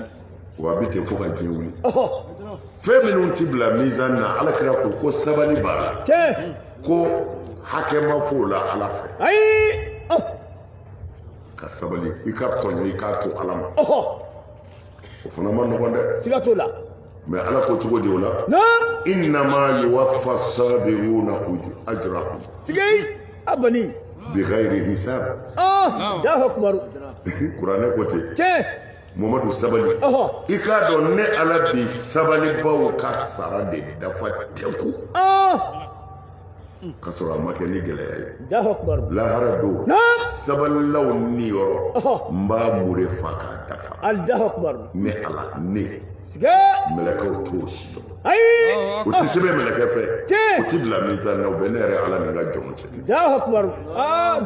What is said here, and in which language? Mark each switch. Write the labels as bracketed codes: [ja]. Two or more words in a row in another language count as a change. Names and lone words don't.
[bm] wa a bɛ ten fo ka diɲɛ wuli fɛn minnu tɛ bila mizan na ala kira ko sabali b'a la ko hakɛ ma f'o la ala fɛ ayi ka sabali i ka tɔɲɔ i k'a to ala ma o fana ma nɔgɔn dɛ siga t'o la mɛ ala ko cogo di o la [ar] إنما يوفى الصابرون أجرهم [bm] sigi a bani [ar] بغير حساب الله أكبر [bm] kuranɛ ko ten Muhammadu sabali i k'a dɔn ne ala bi sabalibaw ka sara de dafa teku ka sɔrɔ a ma kɛ ni gɛlɛya ye lahara don sabalilaw ni yɔrɔ n b'a mure fa k'a dafa ne ala ne mɛlɛkɛw t'o si dɔn o tɛ sɛbɛn mɛlɛkɛ fɛ o tɛ bila mizan na o bɛ ne yɛrɛ ala ni n ka jɔn cɛ